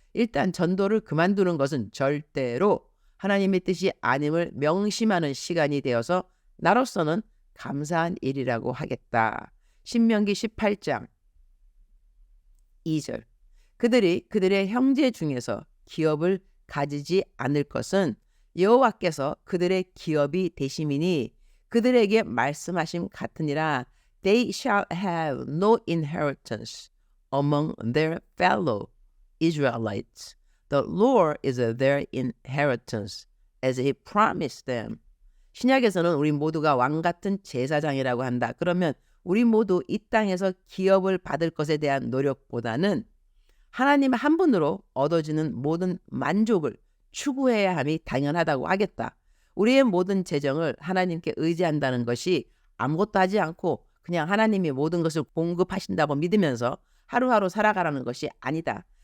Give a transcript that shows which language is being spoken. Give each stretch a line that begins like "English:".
Korean: 일단 전도를 그만두는 것은 절대로 하나님의 뜻이 아님을 명심하는 시간이 되어서 나로서는 감사한 일이라고 하겠다. 신명기 18장 2절. 그들이 그들의 형제 중에서 기업을 가지지 않을 것은 여호와께서 그들의 기업이 되심이니 그들에게 말씀하심 같으니라.
English: They shall have no inheritance among their fellow Israelites. The Lord is their inheritance as he promised them.
Korean: 신약에서는 우리 모두가 왕 같은 제사장이라고 한다. 그러면 우리 모두 이 땅에서 기업을 받을 것에 대한 노력보다는 하나님 한 분으로 얻어지는 모든 만족을 추구해야 함이 당연하다고 하겠다. 우리의 모든 재정을 하나님께 의지한다는 것이 아무것도 하지 않고 그냥 하나님이 모든 것을 공급하신다고 믿으면서 하루하루 살아가라는 것이 아니다.